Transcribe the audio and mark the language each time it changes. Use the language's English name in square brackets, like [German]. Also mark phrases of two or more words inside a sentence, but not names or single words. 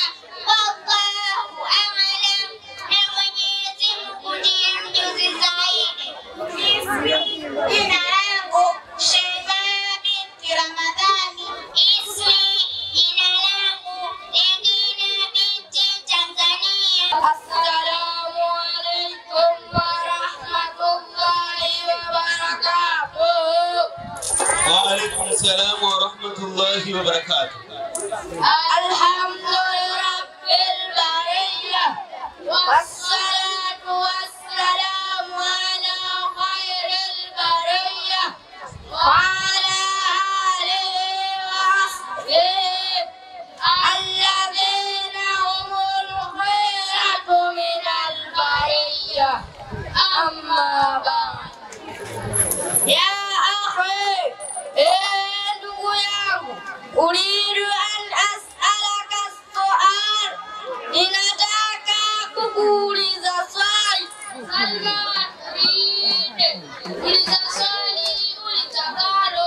[Arabic] والله أعلم, [Swahili] na Mwenyezi Mungu ndiye mjuzi zaidi. Jina langu Shema binti Ramadhani. Ismi, jina langu Edina binti Tanzania. [Arabic] السلام عليكم ورحمة الله وبركاته. وعليكم السلام ورحمة الله وبركاته. الحمد لرب البرية والصلاة والسلام على خير البرية وعلى آله وصحبه الذين هم الخيرة من البرية. أما بعد، يا أخي [Swahili] ndugu yangu, [Arabic] أريد أن أسألك سؤال, [Swahili] ninataka kukuuliza swali. Salma, uliza swali ulitakalo.